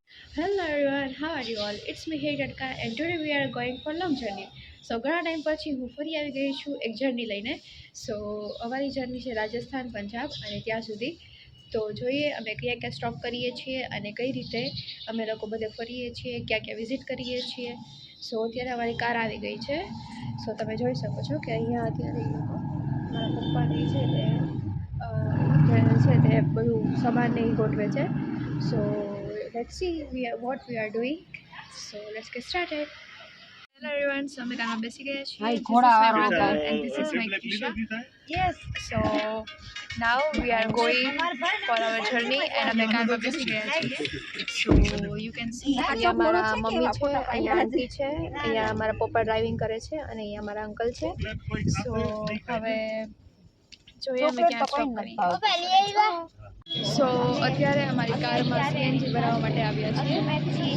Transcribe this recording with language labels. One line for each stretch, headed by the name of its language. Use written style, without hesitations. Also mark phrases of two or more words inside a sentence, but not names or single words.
English: Hello everyone, how are you all? It's me here Gatka and today we are going for long journey.
Gujarati: So ઘણા ટાઈમ પછી હું ફરી આવી ગઈ છું એક જર્ની લઈને. સો અમારી જર્ની છે રાજસ્થાન, પંજાબ અને ત્યાં સુધી. તો જોઈએ અમે ક્યાં ક્યાં સ્ટોપ કરીએ છીએ અને કઈ રીતે અમે લોકો બધે ફરીએ છીએ, ક્યાં ક્યાં વિઝિટ કરીએ છીએ. સો અત્યારે અમારી કાર આવી ગઈ છે. સો તમે જોઈ શકો છો કે અહીંયા અત્યારે એ લોકો મારા પપ્પાની છે તે બધું સામાન ને એ ગોઠવે છે.
English: So let's see what we are doing. So let's get started. Hello everyone, so
Gujarati: અમે કારમાં બેસી ગયા છીએ.
English: This is my brother and this is my Kisha. Yes. So now we are going for our journey and
Gujarati: અમે કારમાં બેસી ગયા છીએ.
English: So you can see
Gujarati: અહીંયા મારા મમ્મી છે, અહીંયા આંટી છે, અહીંયા મારા પપ્પા ડ્રાઇવિંગ કરે છે અને અહીંયા મારા અંકલ છે. So હવે જોઈએ અમે ક્યાં સ્ટોપ કરીએ. સો અત્યારે અમારી કારમાં સીએનજી ભરાવવા માટે આવ્યા છીએ.